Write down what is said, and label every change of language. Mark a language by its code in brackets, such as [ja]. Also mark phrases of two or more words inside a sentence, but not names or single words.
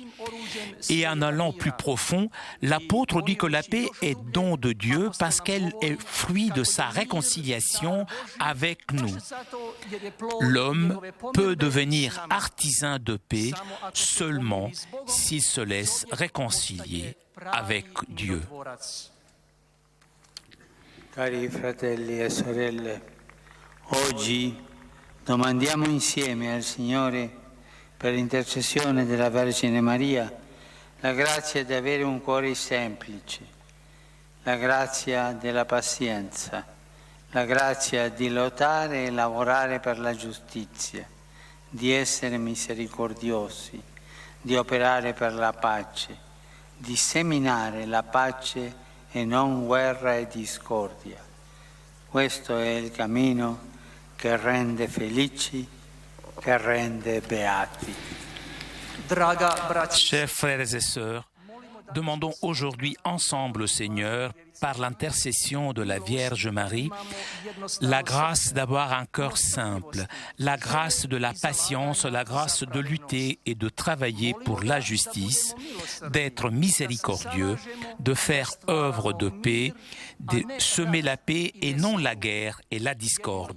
[fr] Et en allant plus profond, l'apôtre dit que la paix est don de Dieu parce qu'elle est fruit de sa réconciliation avec nous. L'homme peut devenir artisan de paix seulement s'il se laisse réconcilier avec Dieu. [it] Cari fratelli e sorelle, oggi domandiamo insieme al Signore, per l'intercessione della Vergine Maria, la grazia di avere un cuore semplice, la grazia della pazienza, la grazia di lottare e lavorare per la giustizia, di essere misericordiosi, di operare per la pace, di seminare la pace e non guerra e discordia. Questo è il cammino che rende felici, che rende beati. [fr] Chers frères et sœurs, demandons aujourd'hui ensemble au Seigneur, par l'intercession de la Vierge Marie, la grâce d'avoir un cœur simple, la grâce de la patience, la grâce de lutter et de travailler pour la justice, d'être miséricordieux, de faire œuvre de paix, de semer la paix et non la guerre et la discorde.